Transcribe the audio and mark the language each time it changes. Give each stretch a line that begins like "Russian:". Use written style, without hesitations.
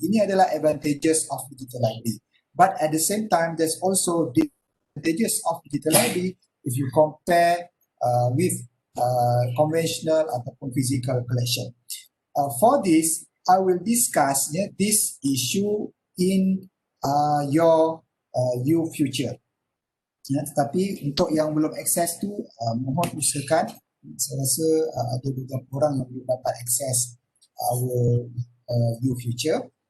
Indonesian: Ini adalah
English: advantages of digital library. But at the same time, there's also disadvantages of digital library if you compare with conventional ataupun physical collection. For this, I will discuss this issue in your U Future.
Indonesian: Tetapi untuk yang belum akses tu, mohon usahakan. Saya rasa ada beberapa orang yang belum dapat akses our U Future.